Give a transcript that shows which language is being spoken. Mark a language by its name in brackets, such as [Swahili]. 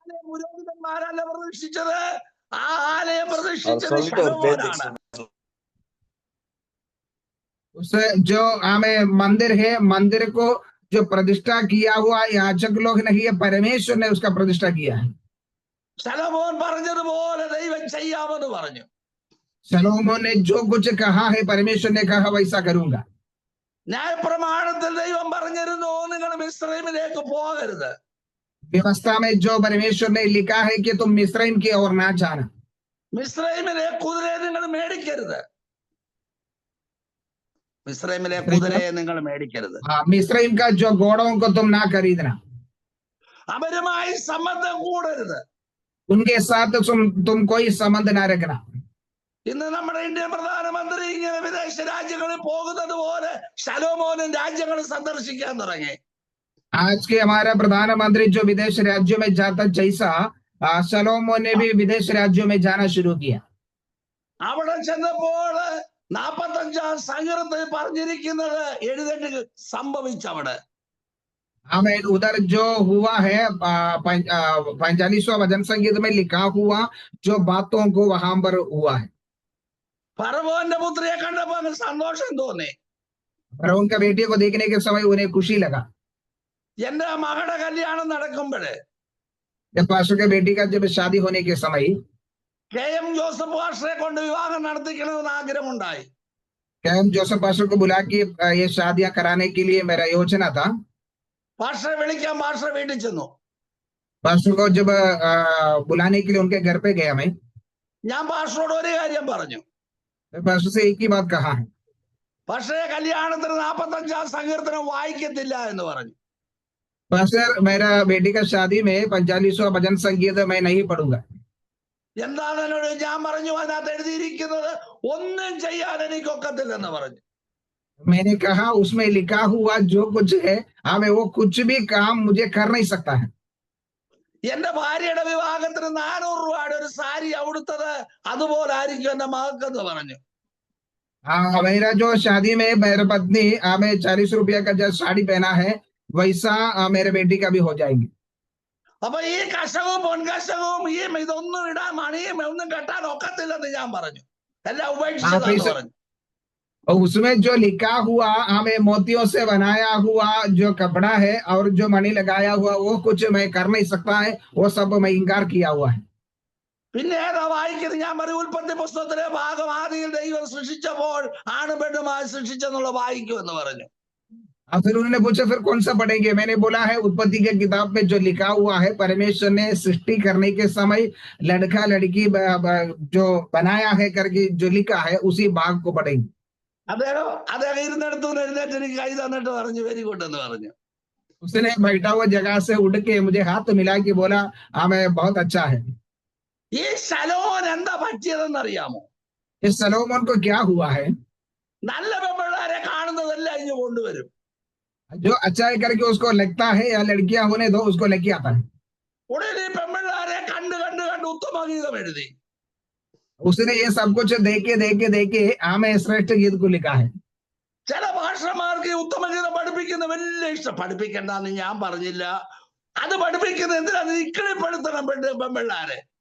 [Malayalam] പുരോഹിതന്മാരല്ല പ്രതിഷ്ഠിച്ചത്, ആ ആലയം പ്രതിഷ്ഠിച്ചത് ശലോമോനാണ്. [Hindi] उस जो हमें मंदिर है, मंदिर को जो प्रतिष्ठा किया हुआ याजक लोग नहीं है, परमेश्वर ने उसका प्रतिष्ठा किया है। [Malayalam] ശലോമോൻ പറഞ്ഞതുപോലെ ദൈവം ചെയ്യാമെന്ന് പറഞ്ഞു. [Hindi] शलोमोन ने जो कुछ कहा है परमेश्वर ने कहा वैसा करूंगा। [Malayalam] ന്യായപ്രമാണത്തിൽ ദൈവം പറഞ്ഞിരുന്നു നിങ്ങൾ മിസ്രൈമിലേക്ക് പോകരുത്. [Hindi] व्यवस्था में जो परमेश्वर ने लिखा है कि तुम मिस्रैम की ओर ना जाना। [Malayalam] മിസ്രൈമിലെ കുതിരയെ നിങ്ങൾ മേടിക്കരുത്. മിസ്രൈമിലെ കുതിരയെ നിങ്ങൾ മേടിക്കരുത്. [Hindi] हाँ, मिस्रैम का जो घोड़ों को तुम ना खरीदना। [Malayalam] അവരുമായി സംബന്ധം കൂടരുത്. [Hindi] उनके साथ तुम कोई संबंध ना रखना। [Malayalam] ഇന്ന് നമ്മുടെ ഇന്ത്യൻ പ്രധാനമന്ത്രി ഇങ്ങനെ വിദേശ രാജ്യങ്ങളിൽ പോകുന്നത് പോലെ ശലോമോനും രാജ്യങ്ങൾ സന്ദർശിക്കാൻ തുടങ്ങി. [Hindi] आज के हमारा प्रधानमंत्री जो विदेश राज्यों में जाता जैसा शलोमोन ने भी विदेश राज्यों में जाना शुरू किया। [Malayalam] അവിടെ ചെന്നപ്പോൾ 45 സങ്കീർത്തനത്തിൽ പറഞ്ഞിരിക്കുന്നത് എഴുതേണ്ട സംഭവിച്ചവിടെ. [Hindi] आमीन। उधर जो हुआ है 45वां भजन संगीत में लिखा हुआ जो बातों को वहां पर हुआ है। [Malayalam] ഫറവോന്റെ പുത്രിയെ കണ്ടപ്പോ അങ്ങ് സന്തോഷം തോന്നി. [Hindi] और उनका बेटी को देखने के समय उन्हें खुशी लगा। [Malayalam] എന്റെ മകളുടെ കല്യാണം നടക്കുമ്പോഴേ [Hindi] जब पास्टर के बेटी का जब शादी होने के समय [Malayalam] KM ജോസഫ് പാസ്റ്ററെ കൊണ്ട് വിവാഹം നടത്തിക്കണമെന്ന് ആഗ്രഹമുണ്ടായി. [Hindi] KM जोसेफ पास्टर को बुला के ये शादियां कराने के लिए मेरा योजना था। [Malayalam] പാസ്റ്ററെ വിളിക്കാൻ പാസ്റ്റർ വീട്ടിൽ ചെന്നു. [Hindi] पास्टर को जब बुलाने के लिए उनके घर पे गया मैं [Malayalam] ഞാൻ പാസ്റ്ററോട് ഒരു കാര്യം പറഞ്ഞു. [Hindi] पास्टर से एक ही बात कहा है, [Malayalam] പാസ്റ്ററെ കല്യാണത്തിന് 45 സങ്കീർത്തനം വായിക്കത്തില്ല എന്ന് പറഞ്ഞു. [Hindi] पास्टर मेरा बेटी का शादी में 45वां भजन संगीत मैं नहीं पढ़ूंगा। [Malayalam] എന്താണ് എന്നോട് ഞാൻ പറഞ്ഞു, അതിനകത്ത് എഴുതിയിരിക്കുന്നത് ഒന്നും ചെയ്യാൻ എനിക്കൊക്കത്തില്ലെന്ന് പറഞ്ഞു. [Hindi] मैंने कहा उसमें लिखा हुआ जो कुछ है हमें वो कुछ भी काम मुझे कर नहीं सकता है। [Malayalam] എന്റെ ഭാര്യയുടെ വിവാഹത്തിന് 400 രൂപയുടെ ഒരു സാരി അവിടുത്തത് അതുപോലെ ആയിരിക്കും എന്റെ മകൾക്കെന്ന് പറഞ്ഞു. [Hindi] मेरा जो शादी में मेरे पत्नी हमें 40 रुपया का जो साड़ी पहना है वैसा मेरे बेटी का भी हो जाएंगे। [Malayalam] അപ്പൊ ഈ കശവും പൊൻകശവും ഈ ഇതൊന്നും ഇടാൻ മണിയും ഒന്നും കെട്ടാൻ ഒക്കത്തില്ലെന്ന് ഞാൻ പറഞ്ഞു. എല്ലാം ഉപേക്ഷിച്ചതാന്ന് പറഞ്ഞു. [Hindi] और उसमें जो लिखा हुआ हमें मोतियों से बनाया हुआ जो कपड़ा है और जो मणि लगाया हुआ वो कुछ मैं कर नहीं सकता है, वो सब मैं इंकार किया हुआ है। [Malayalam] പിന്നെ ഏതാ വായിക്കുന്നത്? ഞാൻ പറയും ഉൽപ്പത്തി പുസ്തകത്തിലെ ഭാഗം ആദിയിൽ ദൈവം സൃഷ്ടിച്ചപ്പോൾ ആണും പെണ്ണുമായി സൃഷ്ടിച്ചെന്നുള്ള വായിക്കുമെന്ന് പറഞ്ഞു. [Hindi] फिर उन्होंने पूछा फिर कौन सा पढ़ेंगे? मैंने बोला है उत्पत्ति के किताब में जो लिखा हुआ है परमेश्वर ने सृष्टि करने के समय लड़का लड़की जो बनाया है करके जो लिखा है उसी भाग को पढ़ेंगे। [Malayalam] അദ്ദേഹം ഇരുന്നിടത്തു എഴുന്നേറ്റ് എനിക്ക് കൈ തന്നിട്ട് പറഞ്ഞു [English] very good [Malayalam] എന്ന് പറഞ്ഞു. [Hindi] उसने बैठा हुआ जगह से उठ के मुझे हाथ मिला के बोला हमें बहुत अच्छा है। [Malayalam] ഈ ശലോമോൻ എന്താ പറ്റിയതെന്ന് അറിയാമോ? [Hindi] इस सलोमन को क्या हुआ है? [Malayalam] നല്ല പെൺപിള്ളേരെ കാണുന്നതെല്ലാം ഇഞ്ഞു കൊണ്ടുവരും. [Hindi] जो अच्छा है करके उसको लगता है या लड़कियां होने दो उसको लेके आता है। [Malayalam] ഉടനെ ഈ പെൺപിള്ളേരെ കണ്ട് കണ്ട് കണ്ട് ഉത്തമഗീതം എഴുതി. [Hindi] उसने ये सब कुछ देखे हमें श्रेष्ठ गीत को लिखा है। [Malayalam] ചില ഭാഷമാർക്ക് ഈ ഉത്തമഗീതം പഠിപ്പിക്കുന്ന വലിയ ഇഷ്ടം. പഠിപ്പിക്കണ്ടെന്ന് ഞാൻ പറഞ്ഞില്ല, അത് പഠിപ്പിക്കുന്ന എന്തിനാണ് ഇക്കിളിപ്പെടുത്തണം പെൺപിള്ളേരെ.